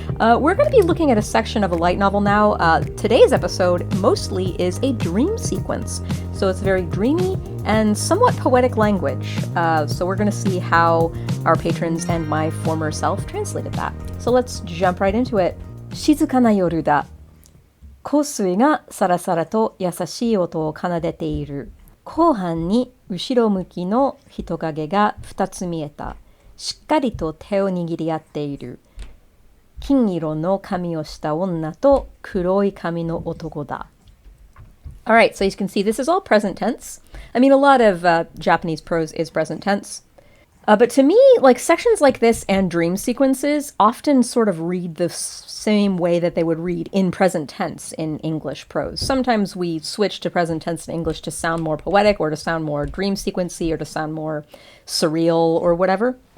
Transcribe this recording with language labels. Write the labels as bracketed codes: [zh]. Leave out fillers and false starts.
[en] We're going to be looking at a section of a light novel now. Today's episode mostly is a dream sequence, so it's very dreamy and somewhat poetic language. So we're going to see how our patrons and my former self translated that. So let's jump right into it. [ja] 静かな夜だ。香水がサラサラと優しい音を奏でている。後半に後ろ向きの人影が2つ見えた。しっかりと手を握り合っている。金色の髪をした女と黒い髪の男だ。 [en] Alright, so you can see this is all present tense. I mean, a lot of Japanese prose is present tense. But to me, like sections like this and dream sequences often sort of read the same way that they would read in present tense in English prose. Sometimes we switch to present tense in English to sound more poetic or to sound more dream sequency or to sound more surreal or whatever.